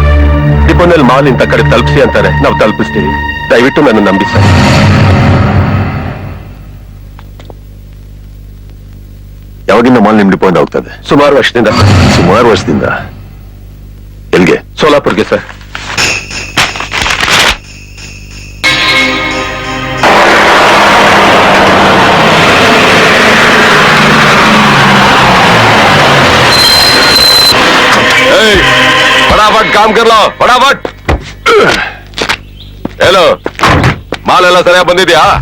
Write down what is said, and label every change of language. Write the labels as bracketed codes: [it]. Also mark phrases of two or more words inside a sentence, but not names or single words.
[kn] ಡಿಪೋನಲ್ಲಿ ಮಾಲ್ ಇಂತ ಕಡೆ ತಲುಪಿಸಿ ಅಂತಾರೆ, ನಾವು ತಲುಪಿಸ್ತೀವಿ. ದಯವಿಟ್ಟು ನನ್ನ ನಂಬಿ ಸರ್. ಯಾವಾಗಿಂದ ಮಾಲ್ ನಿಮ್ ಡಿಪೋ ಇಂದ ಹೋಗ್ತದೆ? ಸುಮಾರು ವರ್ಷದಿಂದ. ಸುಮಾರು ವರ್ಷದಿಂದ. ಎಲ್ಗೆ? ಸೋಲಾಪುರ್ಗೆ ಸರ್. [hi] फटाफट काम कर लो, फटाफट. [kn] हेलो, माल ಎಲ್ಲ ಸರಿಯಾಗಿ ಬಂದಿದ್ಯಾ?